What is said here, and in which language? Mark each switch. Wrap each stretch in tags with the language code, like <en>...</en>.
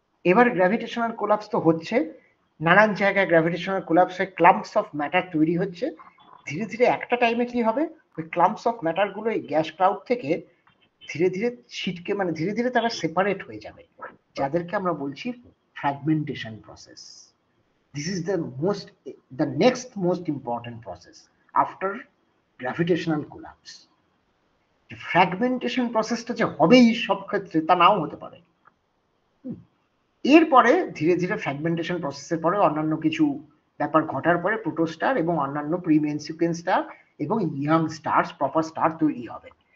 <bn>এবার gravitational collapse তো হচ্ছে, নানান জায়গায় গ্র্যাভিটেশনাল কোলাপসে ক্লাম্পস অফ ম্যাটার তৈরি হচ্ছে। ধীরে ধীরে একটা টাইমে কি হবে, ওই ক্লাম্পস অফ ম্যাটার গুলো এই গ্যাস ক্লাউড থেকে ধীরে ধীরে ছিটকে, মানে ধীরে ধীরে তারা সেপারেট হয়ে যাবে, যাদেরকে আমরা বলছি fragmentation process.</bn> <en>This is the next most important process after gravitational collapse.</en> <bn>Fragmentation প্রসেসটা যে হবেই সব ক্ষেত্রে তা নাও হতে পারে। এরপরে ধীরে ধীরে ফ্র্যাগমেন্টেশন প্রসেসের পরে অন্যান্য কিছু ব্যাপার ঘটার পরে প্রোটোস্টার এবং অন্যান্য প্রিমেন সিকোয়েন্স স্টার এবং ইয়াং স্টার্স, প্রপার স্টার তৈরি হবে।</bn>